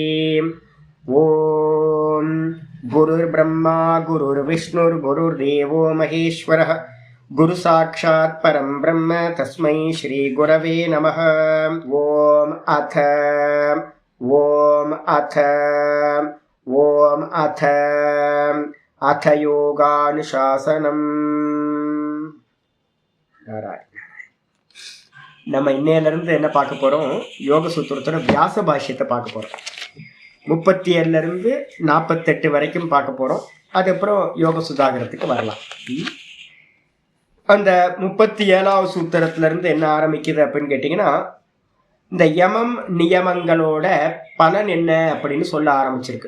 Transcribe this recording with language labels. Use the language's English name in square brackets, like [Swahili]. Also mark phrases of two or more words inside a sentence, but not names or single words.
[Sanskrit] ओम गुरुर्ब्रह्मा गुरुर्विष्णुर्गुरुर्देवो महेश्वरः गुरु साक्षात् परं ब्रह्म तस्मै श्री गुरवे नमः। ओम अथ अथ योगानुशासनम्। [Tamil] நம்ம இன்னையிலிருந்து என்ன பார்க்க போறோம்? யோக சூத்திரத்தோட வியாச பாஷ்யத்தை பார்க்க போறோம். 37 48 வரைக்கும் பார்க்க போறோம். அதுக்கப்புறம் யோக சுதாகரத்துக்கு வரலாம். அந்த 37வது சூத்திரத்துல இருந்து என்ன ஆரம்பிக்குது அப்படின்னு கேட்டீங்கன்னா, இந்த யமம் நியமங்களோட பலன் என்ன அப்படின்னு சொல்ல ஆரம்பிச்சிருக்கு.